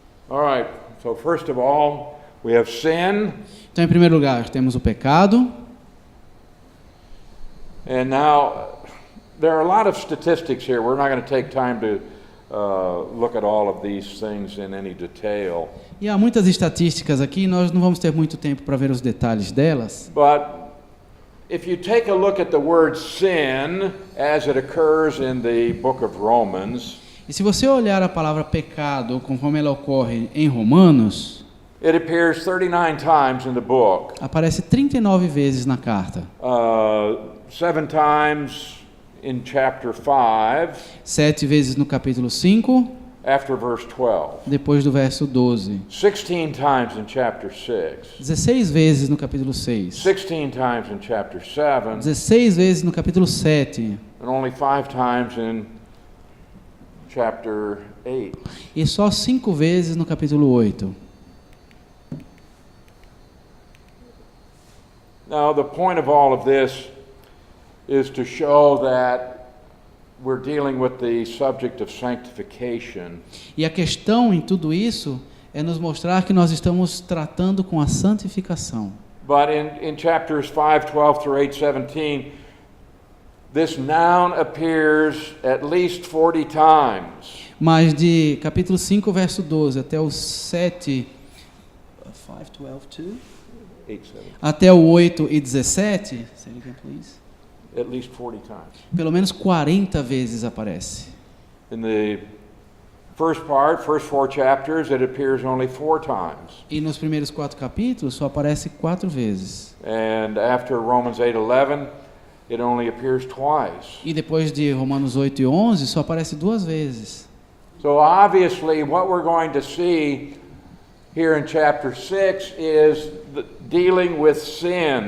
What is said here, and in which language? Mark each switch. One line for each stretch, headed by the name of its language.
English: All right, so first of all, we have sin.
Portuguese: Então, em primeiro lugar, temos o pecado.
English: And now, there are a lot of statistics here. We're not going to take time to look at all of these things in any detail.
Portuguese: E há muitas estatísticas aqui, nós não vamos ter muito tempo para ver os detalhes delas.
English: But if you take a look at the word sin as it occurs in the book of Romans,
Portuguese: E se você olhar a palavra pecado conforme ela ocorre em Romanos,
English: it appears 39 times in the book.
Portuguese: aparece 39 vezes na carta.
English: 7 times in chapter 5,
Portuguese: 7 vezes no capítulo 5,
English: after verse 12.
Portuguese: depois do verso 12.
English: 16 times in chapter 6.
Portuguese: 16 vezes no capítulo 6.
English: 16 times in chapter 7.
Portuguese: 16 vezes no capítulo 7.
English: And only 5 times in chapter 8.
Portuguese: E só 5 vezes no capítulo 8.
English: Now, the point of all of this is to show that we're dealing with the subject of sanctification.
Portuguese: E a questão em tudo isso é nos mostrar que nós estamos tratando com a santificação.
English: But in chapters 5, 12 through 8, 17, this noun appears at least 40 times.
Portuguese: Mas de capítulo 5, verso 12 até o 7, 5, 12, 2? 8, 7. Até o 8 e 17,
English: say it again, please. At least 40 times.
Portuguese: Pelo menos 40 vezes aparece.
English: In the first 4 chapters, it appears only 4 times.
Portuguese: E nos primeiros 4 capítulos só aparece 4 vezes.
English: And after Romans 8:11, it only appears twice.
Portuguese: E depois de Romanos 8 e 11 só aparece 2 vezes.
English: So obviously what we're going to see here in chapter 6 is dealing with sin.